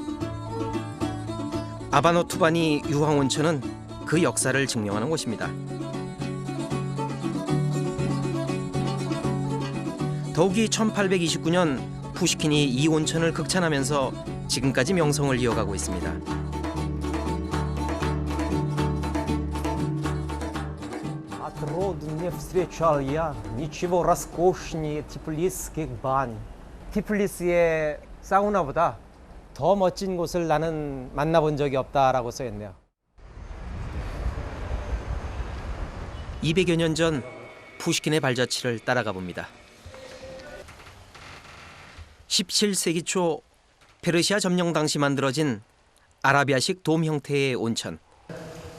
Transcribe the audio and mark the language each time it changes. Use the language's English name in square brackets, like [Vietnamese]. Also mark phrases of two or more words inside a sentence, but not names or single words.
[Korean] 아바노투바니 유황온천은 그 역사를 증명하는 곳입니다. 더욱이 1829년 푸시킨이 이 온천을 극찬하면서 지금까지 명성을 이어가고 있습니다. [Russian] От роду не встречал я ничего роскошнее тифлисских бань. [Korean] 티플리스의 사우나보다 더 멋진 곳을 나는 만나본 적이 없다라고 써있네요. 200여 년 전 푸시킨의 발자취를 따라가 봅니다. 17세기 초 페르시아 점령 당시 만들어진 아라비아식 돔 형태의 온천.